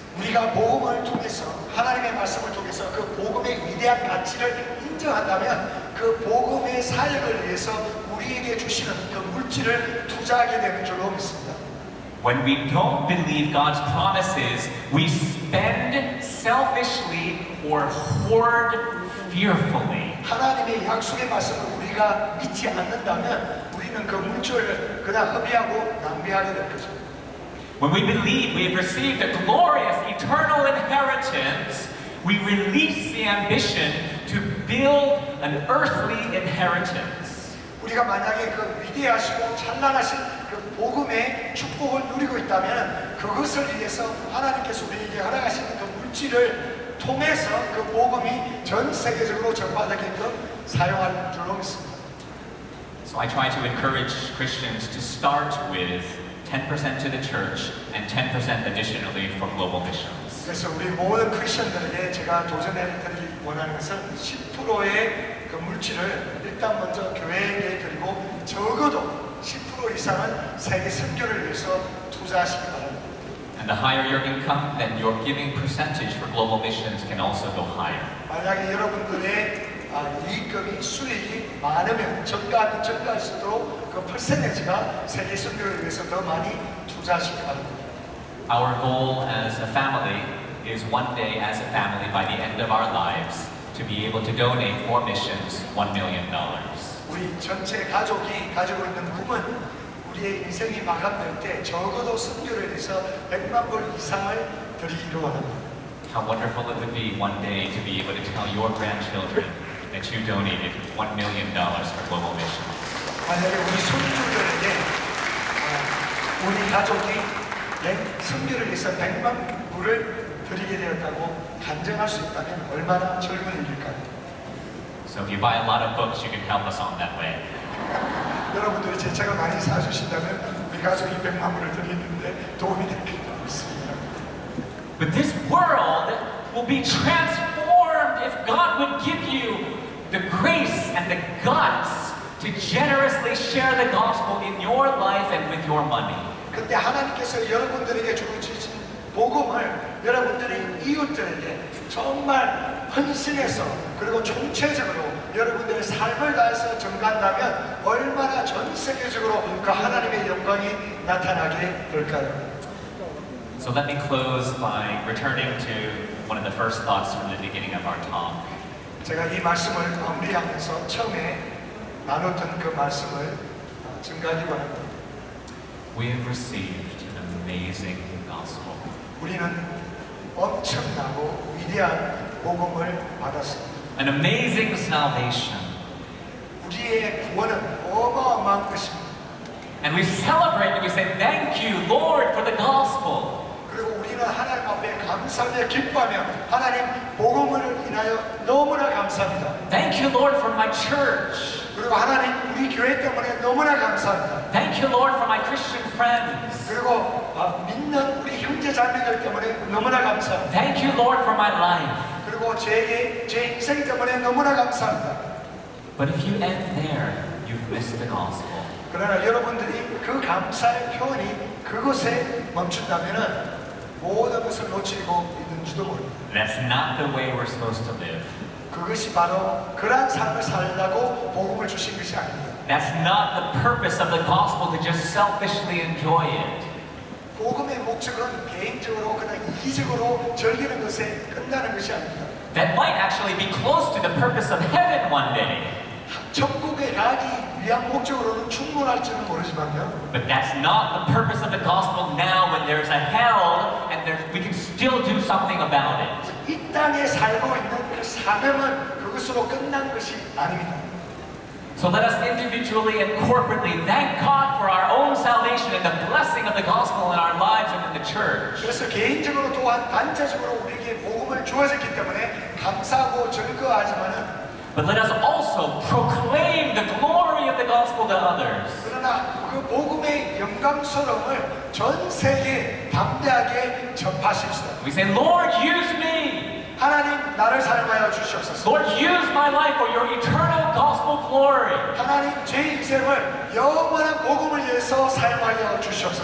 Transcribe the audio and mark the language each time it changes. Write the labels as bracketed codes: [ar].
[ko] 우리가 복음을 통해서 하나님의 말씀을 통해서 그 복음의 위대한 가치를 인정한다면 그 복음의 사역을 위해서 우리에게 주시는 그 물질을 투자하게 되는 줄로 믿습니다. [en] When we don't believe God's promises, we spend selfishly or hoard fearfully. [ko] 하나님의 약속의 말씀을 우리가 믿지 않는다면 우리는 그 물질을 그냥 허비하고 낭비하게 될 거죠. [en] When we believe we have received a glorious eternal inheritance, we release the ambition to build an earthly inheritance. [ko] 우리가 만약에 그 위대하시고 찬란하신 그 복음의 축복을 누리고 있다면 그것을 위해서 하나님께서 우리에게 허락하시는 그 물질을 통해서 그 복음이 전 세계적으로 전파되게끔 사용할 줄로 믿습니다. [en] So I try to encourage Christians to start with 10% to the church and 10% additionally for global missions. [ko] 그래서 우리 모든 크리스천들에게 제가 도전해 드리기 원하는 것은 10%의 그 물질을 일단 먼저 교회에게 드리고 적어도 10% 이상은 세계 선교를 위해서 투자하시기 바랍니다. [en] And the higher your income, then your giving percentage for global missions can also go higher. [ko] 만약에 여러분들의 이익금이 수익이 많으면 증가할수록 그 퍼센티지가 세계 선교를 위해서 더 많이 투자하시기 바랍니다. [en] Our goal as a family is one day as a family by the end of our lives to be able to donate for missions $1 million. [ko] 우리 전체 가족이 가지고 있는 꿈은 우리의 인생이 마감될 때 적어도 선교를 위해서 100만 불 이상을 드리기로 원합니다. [en] How wonderful it would be one day to be able to tell your grandchildren that you donated $1 million for global missions. [ko] 만약에 우리 손주들에게 우리 가족이 선교를 위해서 100만 불을 드리게 되었다고 간증할 수 있다면 얼마나 즐거운 일일까요? [en] So if you buy a lot of books, you can help us on that way. [ko] 여러분들이 제 책을 많이 사주신다면 우리 가족이 100만 불을 드리는데 도움이 될 것 같습니다. [en] But this world will be transformed if God would give you the grace and the guts to generously share the gospel in your life and with your money. [ko] 근데 하나님께서 여러분들에게 주신 복음을 여러분들의 이웃들에게 정말 헌신해서 그리고 총체적으로 여러분들의 삶을 다해서 전가한다면 얼마나 전 세계적으로 그 하나님의 영광이 나타나게 될까요? [en] So let me close by returning to one of the first thoughts from the beginning of our talk. [ko] 제가 이 말씀을 마무리하면서 처음에 나눴던 그 말씀을 증가하기 바랍니다. [en] We have received an amazing gospel. [ko] 우리는 엄청나고 위대한 복음을 받았습니다. [en] An amazing salvation. [ko] 우리의 구원은 어마어마한 것입니다. [en] And we celebrate and we say, thank you, Lord, for the gospel. [ko] 그리고 우리는 하나님 앞에 감사하며 기뻐하며 하나님 복음을 인하여 너무나 감사합니다. [en] Thank you, Lord, for my church. [ko] 그리고 하나님 우리 교회 때문에 너무나 감사합니다. [en] Thank you, Lord, for my Christian friends. [ko] 그리고 믿는 우리 형제 자매들 때문에 너무나 감사합니다. [en] Thank you, Lord, for my life. [ko] 그리고 제 인생 때문에 너무나 감사합니다. [en] But if you end there, you've missed the gospel. [ko] 그러나 여러분들이 그 감사의 표현이 그곳에 멈춘다면은 모든 것을 놓치고 있는지도 모릅니다. [en] That's not the way we're supposed to live. [ko] 그것이 바로 그러한 삶을 살라고 복음을 주신 것이 아닙니다. [en] That's not the purpose of the gospel to just selfishly enjoy it. [ko] 복음의 목적은 개인적으로 그냥 이기적으로 즐기는 것에 끝나는 것이 아닙니다. [en] That might actually be close to the purpose of heaven one day. [ko] 천국에 가기 위한 목적으로는 충분할지는 모르지만요. [en] But that's not the purpose of the gospel now when there's a hell and we can still do something about it. [ko] 이 땅에 살고 있는 그 사명은 그것으로 끝난 것이 아닙니다. [en] So let us individually and corporately thank God for our own salvation and the blessing of the gospel in our lives and in the church. [ko] 그래서 개인적으로 또한 단체적으로 우리에게 복음을 주어졌기 때문에 감사하고 즐거워하지만은 [en] But let us also proclaim the glory of the gospel to others. [ko] 그러나 그 복음의 영광스러움을 전 세계에 담대하게 전파하십시다. [en] We say, Lord, use me. [ko] 하나님 나를 사용하여 주시옵소서. [en] Lord, use my life for your eternal gospel glory. [ko] 하나님 제 인생을 영원한 복음을 위해서 사용하여 주시옵소서.